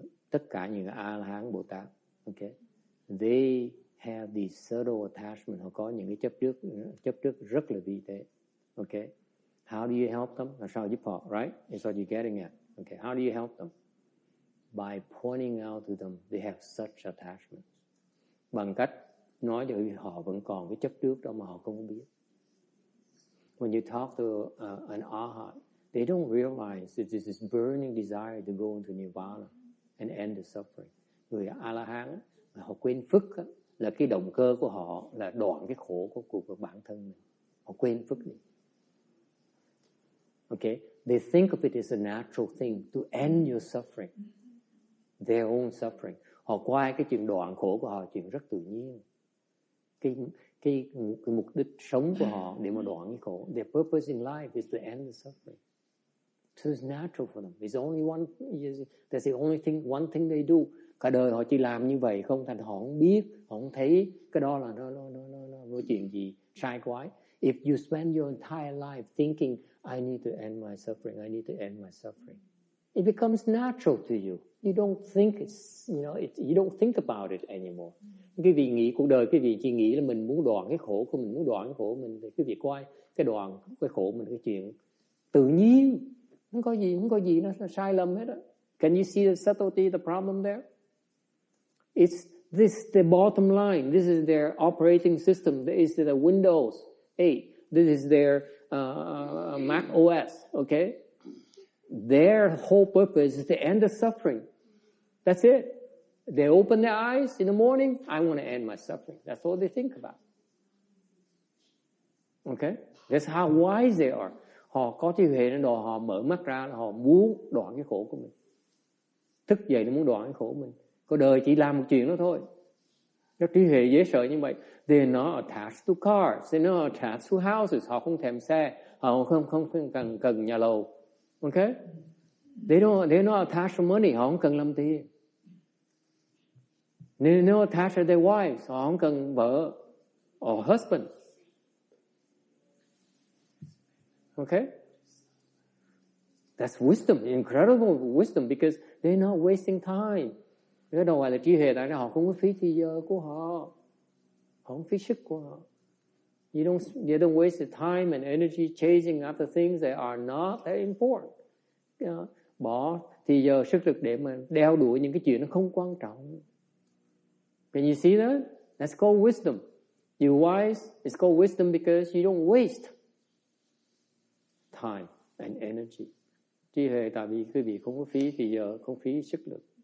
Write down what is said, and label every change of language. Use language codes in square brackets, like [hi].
[vi] Tất cả những A-la-hán Bồ Tát, okay, [en] they have these subtle attachment, [vi] họ có những cái chấp trước rất là vi tế. [en] Okay. How do you help them? [vi] Làm sao giúp họ, [en] right? That's what you're getting at. Okay. How do you help them? By pointing out to them they have such attachments. [vi] Bằng cách nói cho họ vẫn còn cái chấp trước đó mà họ không biết. [en] When you talk to an arhat, they don't realize that this is burning desire to go into nirvana and end the suffering. [vi] Người A-la-hán họ quên phức là cái động cơ của họ là đoạn cái khổ của bản thân mình. Họ quên phức đi. [en] Okay, they think of it as a natural thing to end your suffering, their own suffering. [vi] Họ coi cái chuyện đoạn khổ của họ chuyện rất tự nhiên. Cái mục đích sống của họ để mà đoạn cái khổ. [en] Their purpose in life is to end the suffering. So it's natural for them. That's the only thing, one thing they do. [vi] Cả đời họ chỉ làm như vậy không, thành họ không biết, họ không thấy cái đó là nó chuyện gì sai quái. [en] If you spend your entire life thinking, I need to end my suffering, I need to end my suffering, it becomes natural to you. You don't think you don't think about it anymore. [vi] Cái vị nghĩ cuộc đời, cái vị chỉ nghĩ là mình muốn đoạn cái khổ của mình, muốn đoạn cái khổ của mình, thì cái vị coi cái đoạn cái khổ mình cái chuyện tự nhiên, không có gì nó sai lầm hết á. [en] Can you see the subtlety, the problem there? It's the bottom line. This is their operating system. This is the Windows 8. This is their Mac OS. Okay, their whole purpose is to end the suffering. That's it. They open their eyes in the morning. I want to end my suffering. That's all they think about. Okay, that's how wise they are. [vi] Họ có trí huệ nên đồ họ mở mắt ra là họ muốn đoạn cái khổ của mình. Thức dậy nó muốn đoạn cái khổ của mình. Có đời chỉ làm một chuyện đó thôi. Nó trí huệ dễ sợ như vậy. [en] They're not attached to cars. They're not attached to houses. [vi] Họ không thèm xe. Họ không cần nhà lầu. Okay? [en] They're not attached to money. [vi] Họ không cần làm tiền. [en] They're not attached to their wives. [vi] Họ không cần vợ [en] or husband. Okay? That's wisdom, incredible wisdom, because they're not wasting time. [vi] Cái đâu phải là trí huệ, tại họ không có phí thời giờ của họ. Họ không phí sức của họ. [en] You don't waste the time and energy chasing after things that are not that important. [vi] Bỏ thì giờ sức lực để mà đeo đuổi những cái chuyện nó không quan trọng. [en] Can you see that? That's called wisdom. You're wise. It's called wisdom because you don't waste time and energy. [vi] Trí huệ tại vì quý vị không có phí thì giờ không phí sức lực.